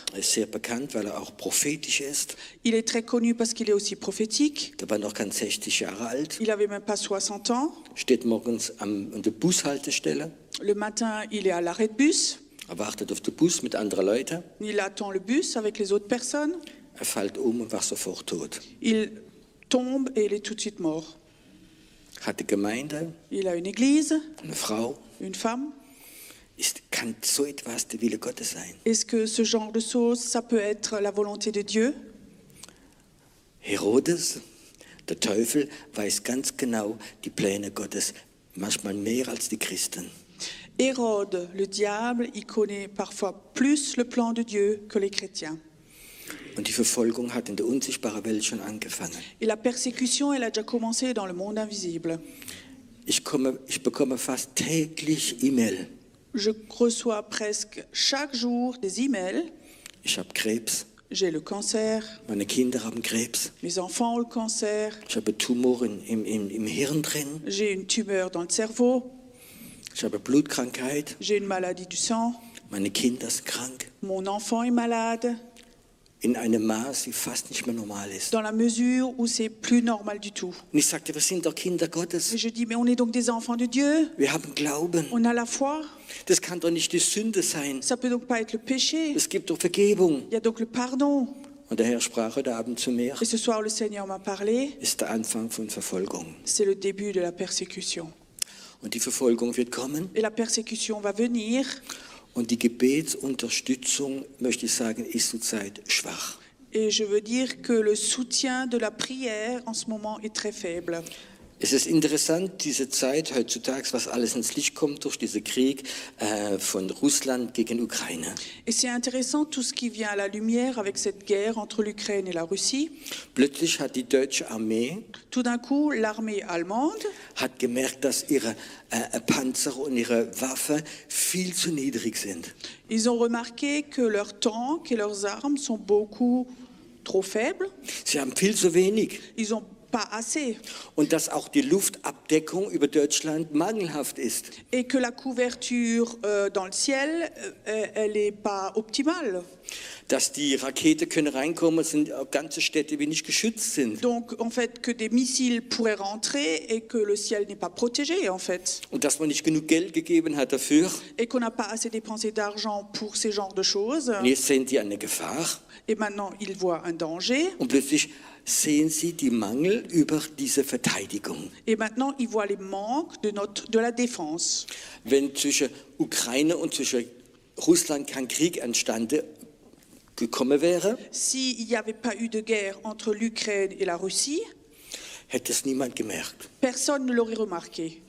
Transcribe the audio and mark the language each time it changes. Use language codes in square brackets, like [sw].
[de] er ist sehr bekannt, weil er auch prophetisch ist. [fr] Il est très connu parce qu'il est aussi prophétique. [de] Der war noch kein 60 Jahre alt, [fr] Il avait même pas 60 ans. [de] steht morgens an der Bushaltestelle, [fr] Le matin, il est à l'arrêt de bus. [de] er wartet auf den Bus mit anderen Leuten, [fr] Il attend le bus avec les autres personnes. [de] er fällt und war sofort tot. [fr] Il tombe et il est tout de suite mort. [de] Hat die Gemeinde, [fr] Il a une église, [de] eine Frau, [fr] une femme. [de] kann so etwas der Wille Gottes sein? [fr] Est-ce que ce genre de choses, ça peut être la volonté de Dieu? [de] Herodes, der Teufel, weiß ganz genau die Pläne Gottes, manchmal mehr als die Christen. [fr] Hérode, le diable, il connaît parfois plus le plan de Dieu que les chrétiens. [de] Und die Verfolgung hat in der unsichtbaren Welt schon angefangen. [fr] Et la persécution, elle a déjà commencé dans le monde invisible. [de] Ich bekomme fast täglich E-Mail. [fr] Je reçois presque chaque jour des emails. [de] Ich habe Krebs, [fr] J'ai le cancer, [de] meine Kinder haben Krebs, [fr] mes enfants ont le cancer, [de] ich habe Tumor im Hirn drin, [fr] j'ai une tumeur dans le cerveau, [de] ich habe Blutkrankheit, [fr] j'ai une maladie du sang, [de] meine Kinder sind krank. [fr] mon enfant est malade, [de] In einem Maß, wie fast nicht mehr normal ist. [fr] dans la mesure où c'est plus normal du tout. [de] Und ich sagte, wir sind doch Kinder [fr] Et [de] Gottes. [fr] je dis, mais on est donc des enfants de Dieu, [de] Wir haben Glauben. [fr] on a la foi, [de] Das kann doch nicht die Sünde sein. [fr] ça peut donc pas être le péché, [de] Es gibt doch Vergebung. [fr] il y a donc le pardon. [de] Und der Herr sprach heute Abend zu mir, [fr] Et ce soir, le Seigneur m'a parlé, [de] ist der Anfang von Verfolgung. [fr] c'est le début de la persécution. [de] Und die Verfolgung wird kommen. [fr] Et la persécution va venir, [de] Und die Gebetsunterstützung, möchte ich sagen, ist zurzeit schwach. [fr] et je veux dire que le soutien de la prière en ce moment est très faible. [de] Es ist interessant, diese Zeit heutzutage, was alles ins Licht kommt durch diesen Krieg von Russland gegen Ukraine. [fr] Et c'est intéressant tout ce qui vient à la lumière avec cette guerre entre l'Ukraine et la Russie. [de] Plötzlich hat die deutsche Armee [fr] Tout d'un coup, l'armée allemande [de] hat gemerkt, dass ihre Panzer und ihre Waffen viel zu niedrig sind. [fr] ils ont remarqué que leurs tanks et leurs armes sont beaucoup trop faibles. [de] Sie haben viel zu wenig. [fr] Ils n'ont pas assez. [de] Und dass auch die Luftabdeckung über Deutschland mangelhaft ist. [fr] Et que la couverture dans le ciel, elle n'est pas optimale. [de] Dass die Raketen können reinkommen, sind ganze Städte wie nicht geschützt sind. [fr] Donc, en fait, que des missiles pourraient rentrer et que le ciel n'est pas protégé, en fait. [de] Und dass man nicht genug Geld gegeben hat dafür. [fr] Et qu'on n'a pas assez dépensé d'argent pour ces genres de choses. [de] Und jetzt sehen die eine Gefahr. [fr] Et maintenant, ils voient un danger. [de] Und plötzlich sehen sie die Mangel über diese Verteidigung. [fr] Et maintenant, ils voient les manques de la défense. [de] Wenn zwischen Ukraine und zwischen Russland kein Krieg entstanden gekommen wäre, [fr] S'il n'y avait pas eu de guerre entre l'Ukraine et la Russie, [de] hätte es niemand gemerkt. [fr] personne ne l'aurait remarqué.